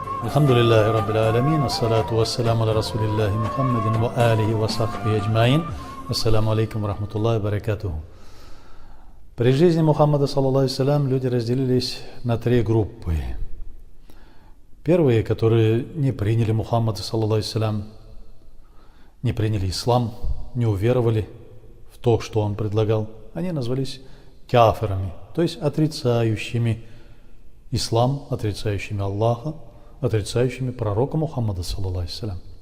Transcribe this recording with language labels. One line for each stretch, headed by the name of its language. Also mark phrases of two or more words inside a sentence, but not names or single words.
Arabic: الحمد لله رب العالمين، الصلاة والسلام على رسول الله محمد وعلى آله وصحبه أجمعين. السلام عليكم ورحمة الله وبركاته.
Russian: При жизни Мухаммада,
Arabic: صلى الله عليه,
Russian: люди разделились на три группы. Первые, которые не приняли Мухаммада,
Arabic: صلى الله عليه,
Russian: не приняли ислам, не уверовали в то, что он предлагал, они назвались кафирами, то есть отрицающими ислам, отрицающими Аллаха, отрицающими пророка Мухаммада,
Arabic: صلى الله عليه.